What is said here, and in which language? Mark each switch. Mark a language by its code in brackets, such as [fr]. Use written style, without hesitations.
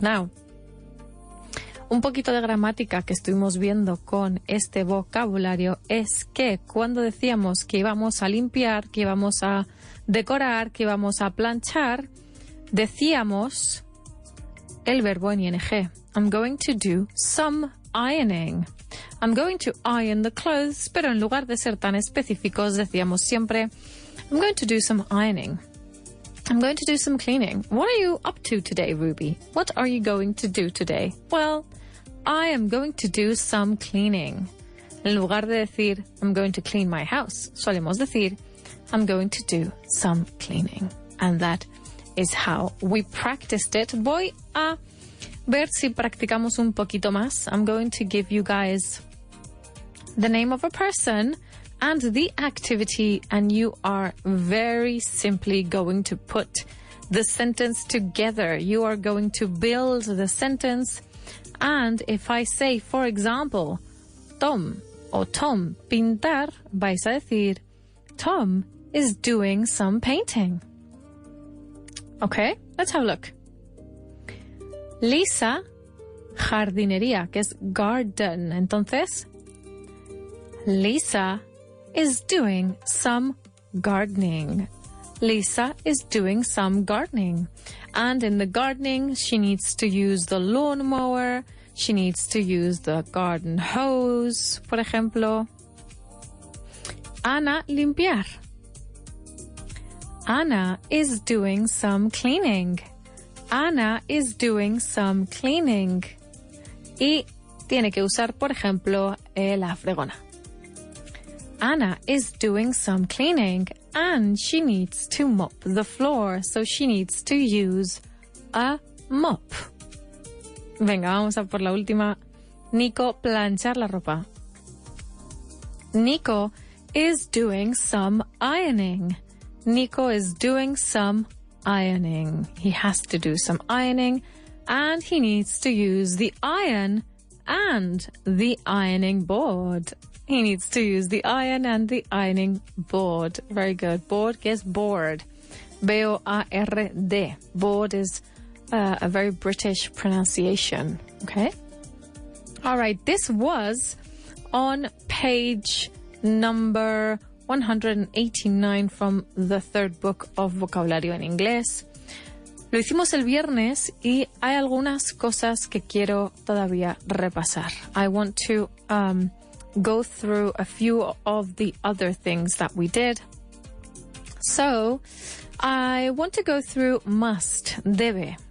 [es] Now, un poquito de gramática que estuvimos viendo con este vocabulario es que cuando decíamos que íbamos a limpiar, que íbamos a decorar, que íbamos a planchar, decíamos el verbo en ing. [en] I'm going to do some ironing. I'm going to iron the clothes, [es] pero en lugar de ser tan específicos decíamos siempre [en] I'm going to do some ironing. I'm going to do some cleaning. What are you up to today, Ruby? What are you going to do today? Well, I am going to do some cleaning. [es] En lugar de decir [en] I'm going to clean my house, [es] solemos decir [en] I'm going to do some cleaning. And that is how we practiced it. [es] Voy a ver si practicamos un poquito más. [en] I'm going to give you guys the name of a person and the activity, and you are very simply going to put the sentence together. You are going to build the sentence, and if I say, for example, Tom o Tom pintar, [es] vais a decir [en] Tom is doing some painting. Okay, let's have a look. [es] Lisa, jardinería, que es garden. [en] Entonces, Lisa is doing some gardening. Lisa is doing some gardening. And in the gardening, she needs to use the lawnmower. She needs to use the garden hose, [es] por ejemplo. [en] Ana, limpiar. Ana is doing some cleaning. Ana is doing some cleaning. [es] Y tiene que usar, por ejemplo, la fregona. [en] Anna is doing some cleaning and she needs to mop the floor, so she needs to use a mop. [es] Venga, vamos a por la última. Nico, planchar la ropa. [en] Nico is doing some ironing. Nico is doing some ironing. He has to do some ironing and he needs to use the iron and the ironing board. He needs to use the iron and the ironing board. Very good. Board, [es] que es [en] board. B-O-A-R-D. Board is a very British pronunciation. Okay? All right. This was on page number 189 from the third book of vocabulario en inglés. [es] Lo hicimos el viernes y hay algunas cosas que quiero todavía repasar. [en] I want to go through a few of the other things that we did. So, I want to go through must, debe.